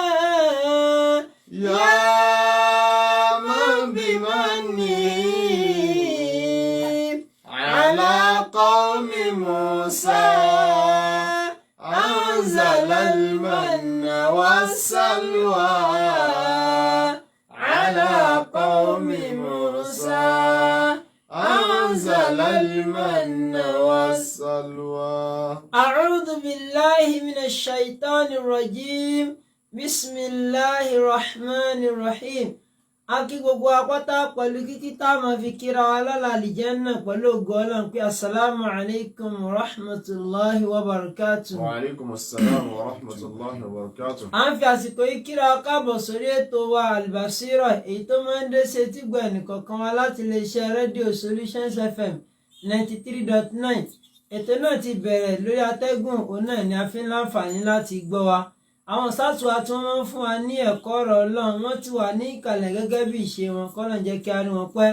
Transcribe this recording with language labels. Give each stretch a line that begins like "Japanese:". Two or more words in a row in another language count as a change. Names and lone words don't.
Arabic: يا من بمنه على قوم موسى أنزل المن والسلوى على قوم موسى أنزل المن والسلوى. أعوذ بالله من الشيطان الرجيم بسم الله الرحمن الرحيم.
Yoruba: Akí gbogbo apáta pẹ̀lú kíkí tá a máa fi kíra wa lọ́la àlìjẹ́nnà pẹ̀lú ògo Ọlọ́run pé
Arabic: السلام عليكم ورحمة الله وبركاته. وعليكم السلام ورحمة الله وبركاته.
Yoruba: À ń fi àsìkò yìí kíra wa káàbọ̀ sórí ètò wa Al-Basira èyí tó máa ń dé sí etígbọ̀ ẹnìkọ̀ọ̀kan wa láti iléeṣẹ́ rédíò Solutions FM 93.9. Ètò náà ti bẹ̀rẹ̀ lórí atẹ́gùn òun náà ni a fi ń láǹfààní láti gbọ́ wa. Àwọn sátúwà tí wọ́n máa ń fún wa ní ẹ̀kọ́ ọ̀rọ̀ Ọlọ́run wọ́n ti wà ní ìkàlẹ̀ gẹ́gẹ́ bí ìṣe wọn kọ́nà jẹ́ kí a rí wọn pẹ́.